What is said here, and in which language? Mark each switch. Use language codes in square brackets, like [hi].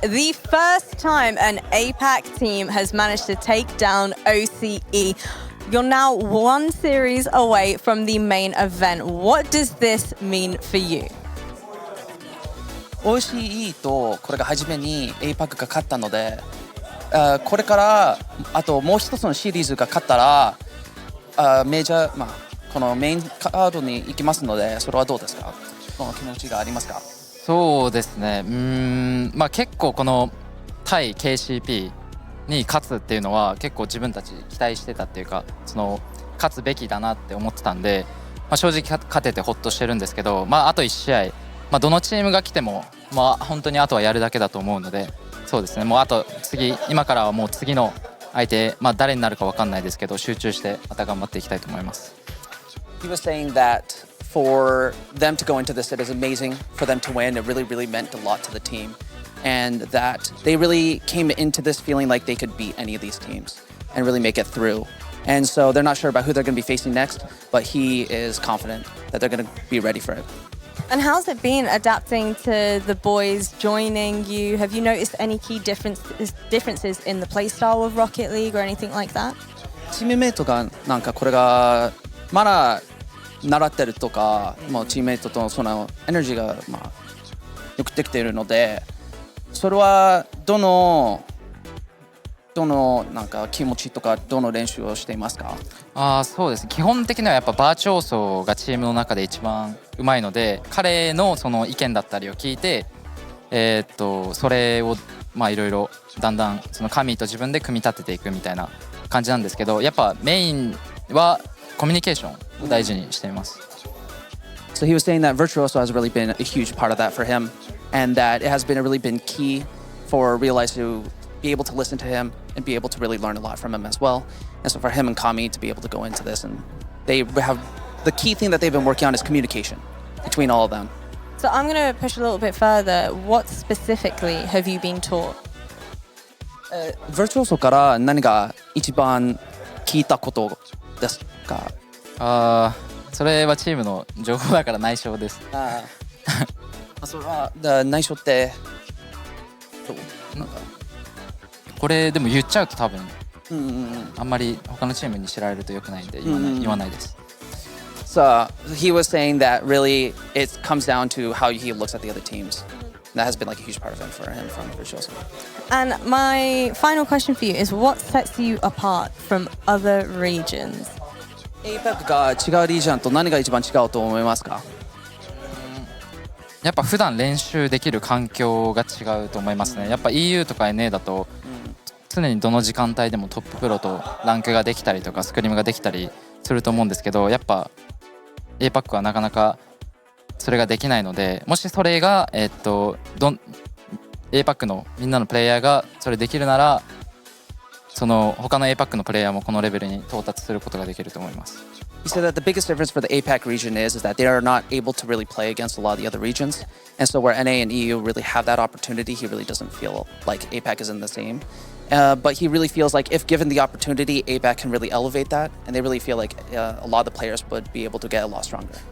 [en] The first time an APAC team has managed to take down OCE. You're now 1 series away from the main event. What does this mean for you? [ja] OCE とこれが初めに APAC が勝ったので、これからあともう一つのシリーズが勝ったら、メジャー、このメインカードに行きますので、それはどうですか？この気持ちがありますか？そうですね、結構この対 KCP に勝つっていうのは結構自分たち期待してたっていうか、勝つべきだなって思ってたんで、正直勝ててほっとしてるんですけど、あと1試合、どのチームが来ても、本当にあとはやるだけだと思うので、そうですね、もうあと今からはもう次の相手、誰になるか分かんないですけど、集中してまた頑張っていきたいと思います。 [en] He was saying that for them to go into this, it is amazing for them to win. It really, really meant a lot to the team. And that they really came into this feeling like they could beat any of these teams and really make it through. And so they're not sure about who they're going to be facing next, but he is confident that they're going to be ready for it. And how's it been adapting to the boys joining you? Have you noticed any key differences in the playstyle of Rocket League or anything like that? [ja] チームメイトがなんかこれがまだ習ってるとか、もうチームメイトとそのエネルギーがよくできているので、それはどのなんか気持ちとかどの練習をしていますか？そうですね、基本的にはやっぱバーチョーソーがチームの中で一番うまいので、彼のその意見だったりを聞いて、それをまあいろいろだんだんその神と自分で組み立てていくみたいな感じなんですけど、やっぱメインはコミュニケーションを大事にしています。 [en] So he was saying that Virtuoso has really been a huge part of that for him, and that it has been a really been key for Realize to be able to listen to him and be able to really learn a lot from him as well. And so for him and Kami to be able to go into this, and they have the key thing that they've been working on is communication between all of them. So I'm going to push a little bit further. What specifically have you been taught? [ja] Virtuoso から何が一番聞いたことですか？それはチームの情報だから内緒です。それは内緒ってどう？なんかこれでも言っちゃうと多分、あんまり他のチームに知られると良くないんで言わないです。 [en] So he was saying that really it comes down to how he looks at the other teams. That has been like a huge part of it for him from Virtuoso. And my final question for you is, what sets you apart from other regions? [ja] APAC が違うリージョンと何が一番違うと思いますか？やっぱ普段練習できる環境が違うと思いますね。やっぱ EU とか NA だと常にどの時間帯でもトッププロとランクができたりとかスクリームができたりすると思うんですけど、やっぱ APAC はなかなかそれができないので、もしそれがAPAC のみんなのプレイヤーがそれできるなら、その他の APAC のプレイヤーもこのレベルに到達することができると思います。 [en] He said that the biggest difference for the APAC region is that they are not able to really play against a lot of the other regions. And so where NA and EU really have that opportunity, he really doesn't feel like APAC is in the same. But he really feels like if given the opportunity, APAC can really elevate that. And they really feel like a lot of the players would be able to get a lot stronger.